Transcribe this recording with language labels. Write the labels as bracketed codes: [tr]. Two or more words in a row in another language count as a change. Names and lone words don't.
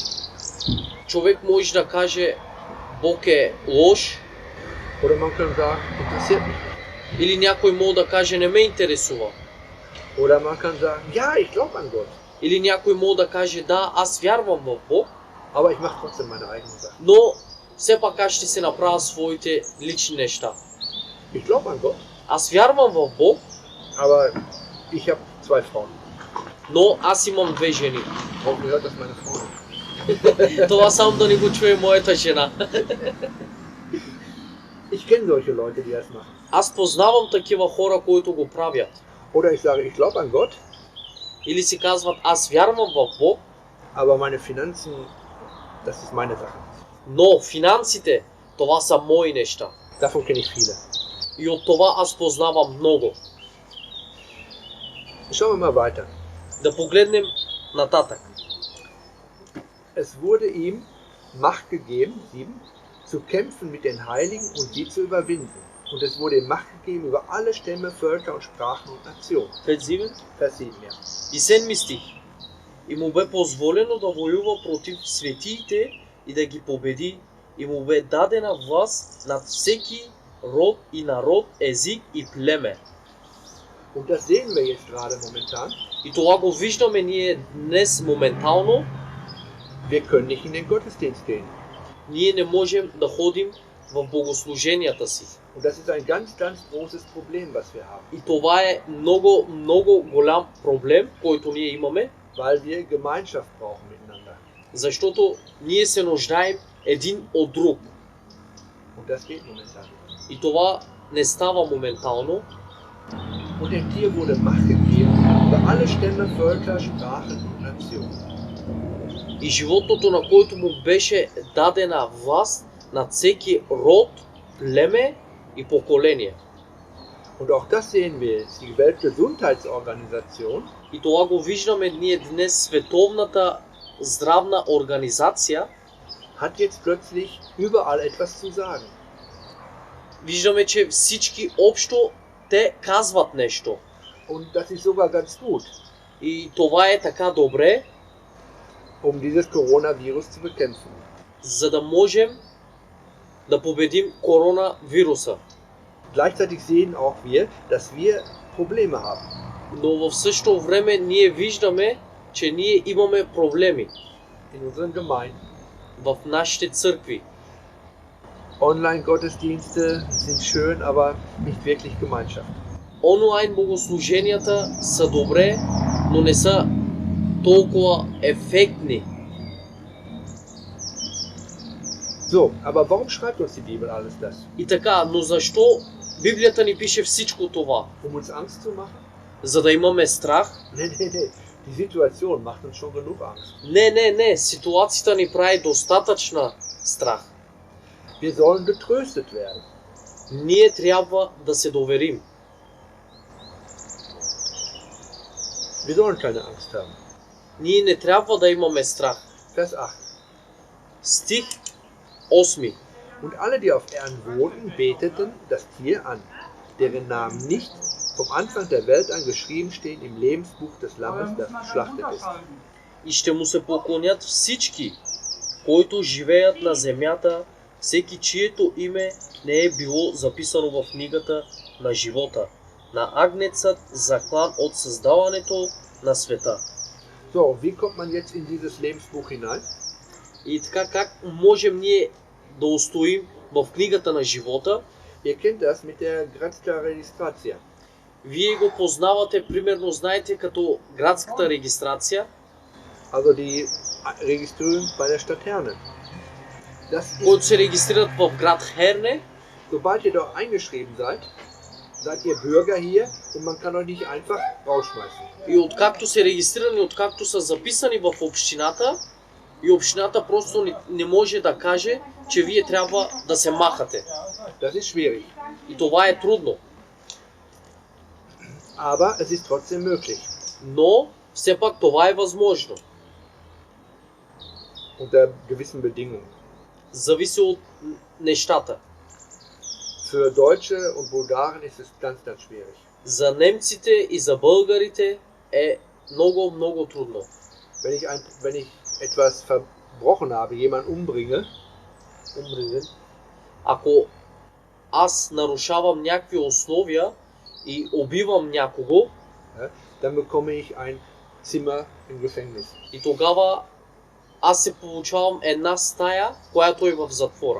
[bg] Човек може да каже Бог е лош, [de] Oder man kann sagen, interessiert mich nicht. [bg] или някой може да каже не ме интересува. [de] Oder man kann sagen, ja, ich glaube an Gott. [bg] Или някой може да каже да, аз вярвам в Бог, [de] Aber ich mache trotzdem meine eigenen Sachen. [bg] но все пак аз ще се направя своите лични неща. [de] Ich glaube an Gott, [bg] Аз вярвам в Бог, [de] aber ich habe 2 Frauen. [bg] но аз имам 2 жени. [de] Hoffentlich hört das meine Frau. [bg] Това само да не го чуе моята жена. [de] Ich kenne solche Leute, die das machen. [bg] Аз познавам такива хора, които го правят. [de] Oder ich sage, ich glaube an Gott, [bg] Или си казват, аз вярвам в Бог, [de] aber meine Finanzen, das ist meine Sache. [bg] но финансите, това са мои неща. [de] Davon kenne ich viele. [bg] И от това аз познавам много. [de] Schauen wir mal weiter. [bg] Да погледнем нататък. [de] Es wurde ihm Macht gegeben, 7, zu kämpfen mit den Heiligen und sie zu überwinden. Und es wurde ihm Macht gegeben über alle Stämme, Völker und Sprachen und Nationen. Vers 7, ja. [bg] И 7 стих. И му бе позволено да воюва против светиите и да ги победи. И му бе дадена власт над всеки род и народ, език и племе. [de] Und das sehen wir jetzt gerade momentan. [bg] И това го виждаме ние днес моментално. [de] Wir können nicht in den Gottesdienst gehen. [bg] Ние не можем да ходим в богослуженията си. [de] Und das ist ein ganz großes Problem, was wir haben. [bg] И това е много голям проблем, който ние имаме. [de] Weil wir Gemeinschaft brauchen miteinander. [bg] Защото ние се нуждаем един от друг. [de] Und das geht momentan. [bg] И това не става моментално. [de] Und dem Tier wurde Macht gegeben über alle Stämme, Völker, Sprachen und Nationen. [bg] И животното, на който му беше дадена власт над всеки род, племе и поколение. [de] Und auch das sehen wir jetzt. Die Weltgesundheitsorganisation [bg] И това го виждаме ние днес. Световната здравна организация [de] hat jetzt plötzlich überall etwas zu sagen. [bg] виждаме, че всички общо те казват нещо. [de] Und das ist sogar ganz gut, [bg] И това е така добре, [de] dieses Coronavirus zu bekämpfen. [bg] за да можем да победим коронавируса. [de] Gleichzeitig sehen auch wir, dass wir Probleme haben. [bg] Но в същото време ние виждаме, че ние имаме проблеми [de] In unseren Gemeinden. [bg] в нашите църкви. [de] Online-Gottesdienste sind schön, aber nicht wirklich Gemeinschaft. [bg] Онлайн богослуженията са добре, но не са толкова ефектни. [de] So, aber warum schreibt uns die Bibel alles das? И така, но защо Библията ни пише всичко това? Uns Angst zu machen? За да имаме страх? Nee. Die Situation macht uns schon genug Angst. [bg] Не. Ситуацията ни прави достатъчна страх. [de] Wir sollen getröstet werden. [bg] Ние трябва да се доверим. [de] Wir sollen keine Angst haben. [bg] Ние не трябва да имаме страх. [de] Vers 8. [bg] Стих 8. [de] Und alle, die auf Erden wohnten, beteten das Tier an, deren Namen nicht vom Anfang der Welt an geschrieben stehen im Lebensbuch des Lammes, das geschlachtet ist. [bg] И ще му се поклонят всички, които живеят на земята, всеки чието име не е било записано в книгата на живота, на агнецът заклан от създаването на света. [de] So, wie kommt man jetzt in dieses Lebensbuch hinein? [bg] И така как можем ние да устоим в книгата на живота? [de] Ihr kennt das mit der Grazia Registratia. [bg] Вие го познавате, примерно знаете като градската регистрация. [de] Also die Registrierung bei der Stadt Herne. Das ist, [bg] Които се регистрират в град Херне. [de] sobald ihr dort eingeschrieben seid, seid ihr Bürger hier und man kann euch nicht einfach rausschmeißen. [bg] И откакто се регистрирани, откакто са записани в общината, и общината просто не може да каже, че вие трябва да се махате. [de] Das ist schwierig. [bg] И това е трудно. [de] Aber es ist trotzdem möglich. [bg] Но все пак това е възможно. [de] Unter gewissen Bedingungen. [bg] Зависи от нещата. [de] Für Deutsche und Bulgaren ist es ganz schwierig. [bg] За немците и за българите е много трудно. [de] Wenn ich etwas verbrochen habe, jemanden umbringe, [bg] Ако аз нарушавам някакви условия и убивам някого, [de] dann bekomme ich ein Zimmer im Gefängnis. [bg] и тогава аз се получавам една стая, която е в затвора.